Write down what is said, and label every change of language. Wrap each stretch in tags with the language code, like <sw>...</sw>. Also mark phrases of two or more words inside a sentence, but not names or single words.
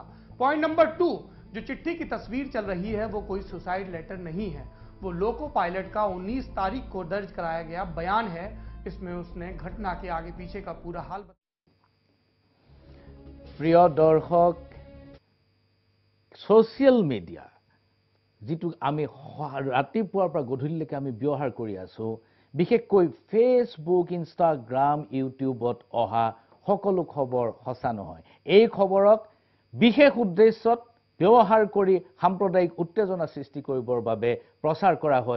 <hi>पॉइंट नंबर 2, जो चिट्ठी की तस्वीर चल रही है वो कोई सुसाइड लेटर नहीं है, वो लोको पायलट का 19 तारीख को दर्ज कराया गया बयान है। इसमें उसने घटना के आगे पीछे का पूरा हाल प्रिय दर्शक,</hi> <as>ছ'চিয়েল মিডিয়া যিটো আমি ৰাতিপুৱাৰ পৰা গধূলিলৈকে আমি ব্যৱহাৰ কৰি আছোঁ, বিশেষকৈ ফেচবুক, ইনষ্টাগ্ৰাম, ইউটিউবত অহা সকলো খবৰ সঁচা নহয়। এই খবৰক বিশেষ উদ্দেশ্যত ব্যৱহাৰ কৰি সাম্প্ৰদায়িক উত্তেজনা সৃষ্টি কৰিবৰ বাবে প্ৰচাৰ কৰা হয়।</as>